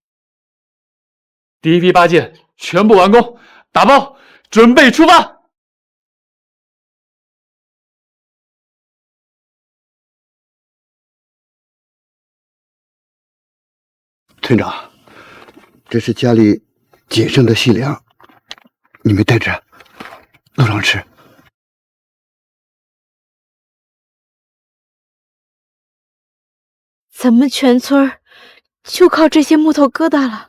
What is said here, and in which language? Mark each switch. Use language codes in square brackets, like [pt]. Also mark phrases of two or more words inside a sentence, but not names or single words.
[zh] 第一批8件全部完工，打包準備出發。村長，這是家裡僅剩的細糧，你們帶着路上吃。咱們全村就靠這些木頭疙瘩了。